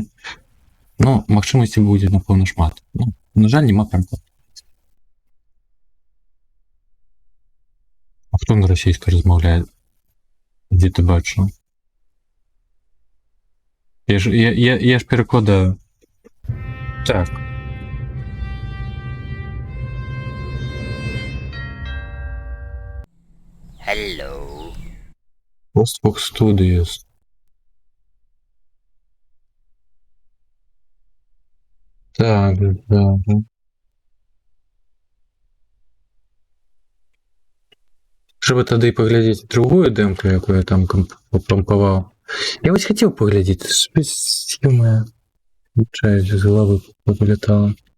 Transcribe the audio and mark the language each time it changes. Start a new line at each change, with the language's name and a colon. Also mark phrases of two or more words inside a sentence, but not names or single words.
Belarusian: Ну, магчымасці будзе, напэўна, шмат. На жаль, няма кампа. А хто на расійскай размаўляе? Дзе ты бачыў? Я ж перакладаю. Так.
English: Hello. Postbox Studios.
Belarusian: Так, да. Трэба тады паглядзець другую дэмку, якую я там пампаваў. Я вось хацеў паглядзець, моя чаюсь з галавы павылятала.